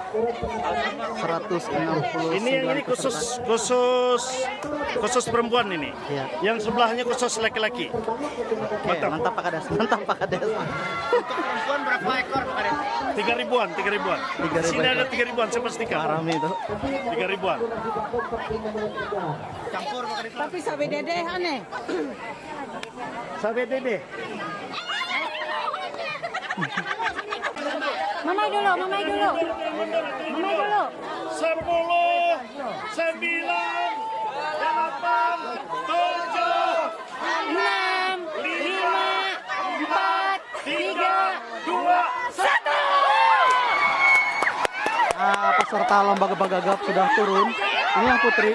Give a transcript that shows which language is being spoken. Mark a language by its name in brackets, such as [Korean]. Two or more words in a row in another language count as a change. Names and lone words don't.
[Indonesian] 169 Ini peserta. khusus perempuan ini. Iya. Yang sebelahnya khusus laki-laki. Oke, mantap Pak Kades. Mantap Pak Kades. 3.000-an. 3.000. Sini ada 3.000-an, saya pastikan. Rame itu. 3.000-an. Tapi sampai dede aneh. Sampai dede. Mamai dulu, mamai dulu. Mamai dulu. 10, 9, 8, 7, 6, 5, 4, 3, 2, 1. Peserta lomba Bagagap sudah turun. Ini yang putri.